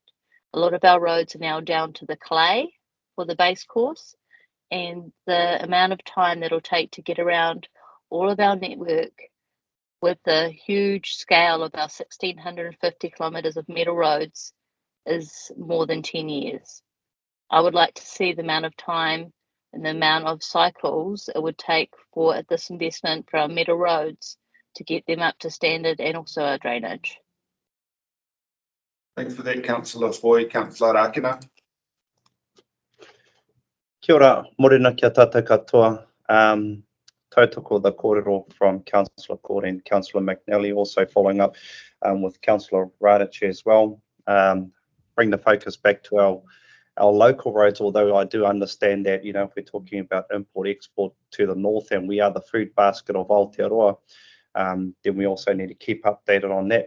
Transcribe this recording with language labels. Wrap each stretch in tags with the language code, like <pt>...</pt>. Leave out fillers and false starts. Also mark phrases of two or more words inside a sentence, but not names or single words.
<en>A lot of our roads are now down to the clay for the base course, and the amount of time that'll take to get around all of our network with the huge scale of our 1,650 kilometres of metal roads is more than 10 years. I would like to see the amount of time and the amount of cycles it would take for this investment for our metal roads to get them up to standard, and also our drainage. Thanks for that, Councillor Foy. Councillor Akina.</en> <mi>Kia ora, morena kia tata katoa.</mi> <en>Tautoko the kōrero from Councillor Court and Councillor McNally, also following up with Councillor Radich as well. Bring the focus back to our local roads, although I do understand that, you know, if we're talking about import-export to the north and we are the food basket of Aotearoa, then we also need to keep updated on that.</en>